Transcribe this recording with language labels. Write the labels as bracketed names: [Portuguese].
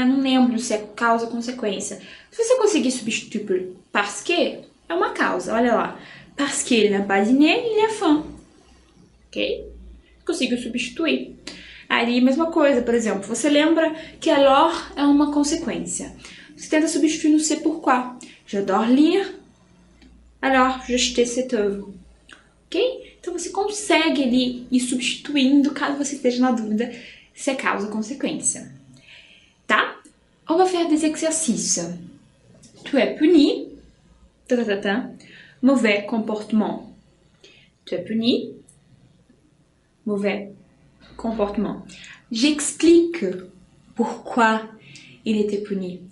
[Portuguese] Eu não lembro se é causa ou consequência. Se você conseguir substituir por parce que, é uma causa, olha lá. [French] Parce qu'il n'a pas dîné, il a faim. [Portuguese] Ok? Consigo substituir. Ali, mesma coisa, por exemplo, você lembra que alors é uma consequência. Você tenta substituir no c'est pourquoi. [French] J'adore lire, alors j'achète cette œuvre. Ok? [Portuguese] Então você consegue ali ir substituindo, caso você esteja na dúvida se é causa ou consequência. Tá? [French] On va faire des exercices. Tu es puni. Mauvais comportement. Tu es puni. Mauvais comportement. J'explique pourquoi il était puni.